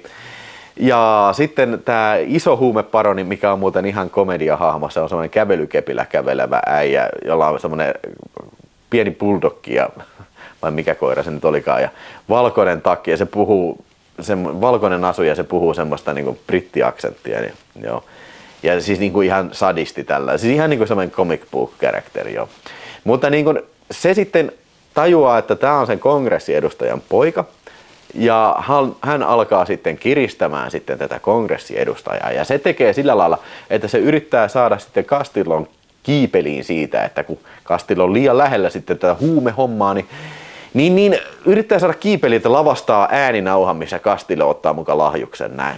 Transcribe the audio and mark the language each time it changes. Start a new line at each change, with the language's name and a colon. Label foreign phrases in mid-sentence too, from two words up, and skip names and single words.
Finnish: Ja sitten tämä iso huumeparoni, mikä on muuten ihan komediahahmo, se on semmoinen kävelykepillä kävelevä äijä, jolla on semmoinen pieni bulldogki, vai mikä koira se nyt olikaan, ja valkoinen takki, ja se puhuu, valkoinen asu, ja se puhuu semmoista niinku brittiaksenttia, niin, joo. Ja siis niinku ihan sadisti tällä, siis ihan niinku semmoinen
English: comic book character,
Finnish: joo. Mutta niin kun se sitten tajuaa, että tämä on sen kongressiedustajan poika ja hän alkaa sitten kiristämään sitten tätä kongressiedustajaa ja se tekee sillä lailla, että se yrittää saada sitten Castillon kiipeliin siitä, että kun Castillo on liian lähellä sitten tätä huumehommaa, niin yrittää saada kiipeliin, että lavastaa ääninauhan, missä Castillo ottaa mukaan lahjuksen näin.